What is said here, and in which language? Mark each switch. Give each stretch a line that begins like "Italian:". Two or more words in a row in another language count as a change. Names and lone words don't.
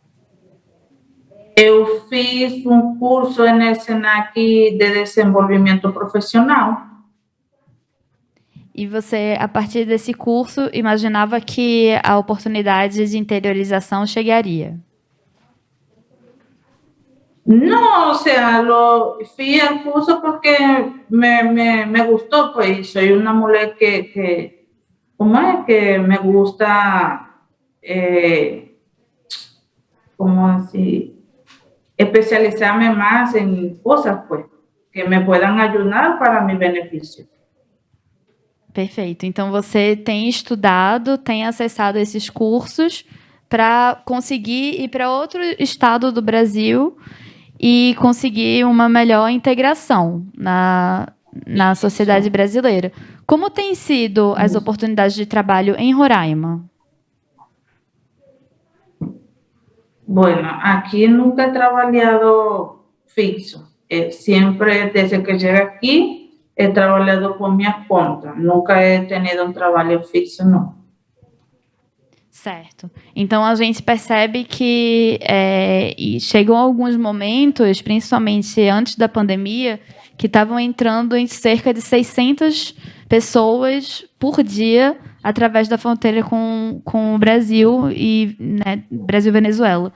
Portuguese: Eu fiz um curso no Senac de desenvolvimento profissional. E você, a partir desse curso, imaginava que a oportunidade de interiorização chegaria?
Spanish: No, o sea, fui al curso porque me gustó, pues soy una mujer ¿cómo es? Que me gusta, ¿cómo así? Especializarme más en cosas, pues, que me puedan ayudar para mi beneficio.
Portuguese: Perfeito. Então, você tem estudado, tem acessado esses cursos para conseguir ir para outro estado do Brasil e conseguir uma melhor integração na sociedade brasileira. Como têm sido as oportunidades de trabalho em Roraima?
Spanish: Bueno, aquí nunca he trabajado fixo. Siempre, desde que llegué aquí, he trabajado por mi conta. Nunca he tenido
Portuguese: um trabalho fixo, não. Certo. Então, a gente percebe que chegam alguns momentos, principalmente antes da pandemia, que estavam entrando em cerca de 600 pessoas por dia através da fronteira com o Brasil e Brasil-Venezuela.